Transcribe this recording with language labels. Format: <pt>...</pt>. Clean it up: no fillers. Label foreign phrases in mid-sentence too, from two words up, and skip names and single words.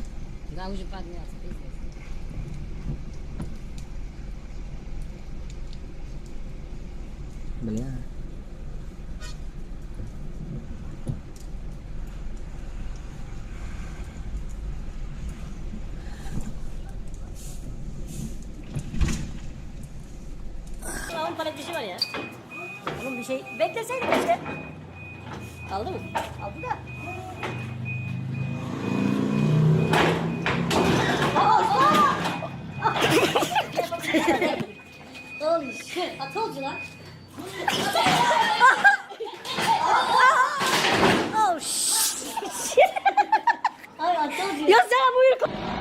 <ru>Да, уже поднялся, пиздец. Бля.</ru> <tr>Onun para dişi var ya. Oğlum bir şey bekleseydin işte. Aldı mı? Aldı da.</tr> <en>Holy shit! I told you that. Oh shit! I told you.</en> <tr>Ya sen buyur.</tr>